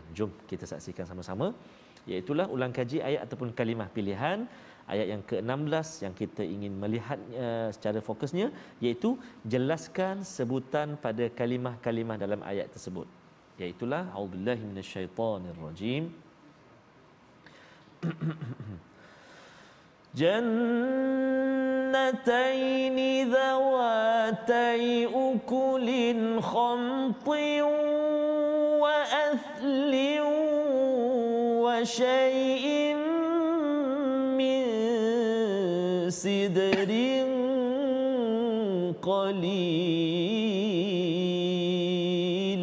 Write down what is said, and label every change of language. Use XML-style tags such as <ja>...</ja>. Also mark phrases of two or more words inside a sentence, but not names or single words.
<ms>Jom kita saksikan sama-sama. Iaitulah ulang kaji ayat ataupun kalimah pilihan ayat yang ke-16 yang kita ingin melihat secara fokusnya, iaitu jelaskan sebutan pada kalimah-kalimah dalam ayat tersebut.</ms> <ar>Iaitulah أعوذ بالله من الشيطان الرجيم. جنتين ذواتي أكل خمط وأثل وشيء من سدر قليل.</ar>